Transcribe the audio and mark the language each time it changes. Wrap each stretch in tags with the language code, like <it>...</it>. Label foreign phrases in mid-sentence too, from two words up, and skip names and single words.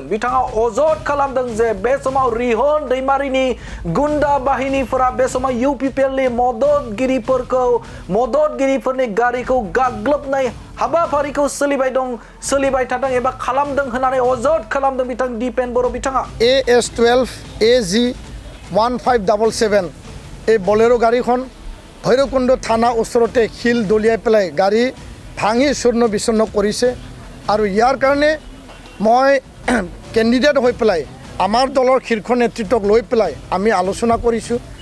<brx>बिथाङा अजद खालामदों जे बे समाव रिहन दैमारिनि गुन्डा बाहिनीफोरा बे समाव UPPLनि मददगिरिफोरनि गारिखौ गाग्लोबनाय हाबाफारिखौ सोलिबाय थादों एबा खालामदों होननानै अजद खालामदों बिथां दिपेन बर' बिथाङा।</brx> <as>AS12 AG 1577 এই বলেৰো গাড়ীখন ভৈৰৱকুণ্ড থানা ওচৰতে শিল দলিয়াই পেলাই গাড়ী ভাঙি চূৰ্ণ বিচূৰ্ণ কৰিছে আৰু ইয়াৰ কাৰণে মই কেণ্ডিডেট হৈ পেলাই আমাৰ দলৰ শীৰ্ষ নেতৃত্বক লৈ পেলাই আমি আলোচনা কৰিছোঁ।</as>